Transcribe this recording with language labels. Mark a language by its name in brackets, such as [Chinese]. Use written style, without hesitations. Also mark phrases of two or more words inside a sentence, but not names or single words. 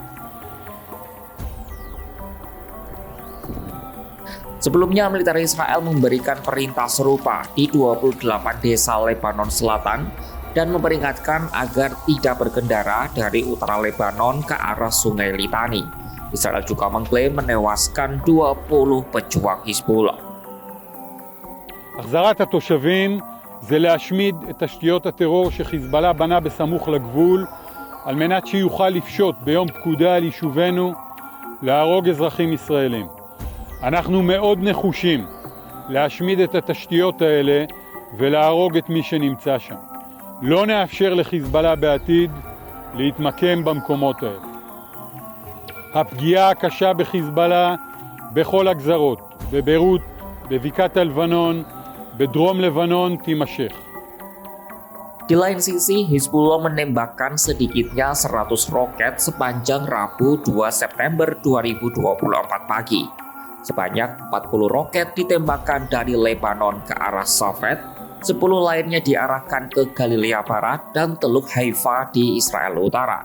[Indonesian] Sebelumnya, militer Israel memberikan perintah serupa di 28 desa Lebanon Selatan dan memperingatkan agar tidak berkendara dari utara Lebanon ke arah Sungai Litani. Israel juga mengklaim menewaskan 20 pejuang Hizbullah. [Hebrew] החזרת התושבים זה להשמיד את תשתיות הטרור שחיזבאללה בנה בסמוך לגבול על מנת שיוכל לפשוט ביום פקודה על יישובינו להרוג אזרחים ישראלים. אנחנו מאוד נחושים להשמיד את התשתיות האלה ולהרוג את מי שנמצא שם. לא נאפשר לחיזבאללה בעתיד להתמקם במקומות האלה. הפגיעה הקשה בחיזבאללה בכל הגזרות, בביירות, בבקעת הלבנון, בדרום לבנון תימשך. [Indonesian] Di lain sisi, Hizbullah menembakkan sedikitnya 100 roket sepanjang Rabu 2 September 2024 pagi. Sebanyak 40 roket ditembakkan dari Lebanon ke arah Safed, 10 lainnya diarahkan ke Galilea Barat dan Teluk Haifa di Israel Utara.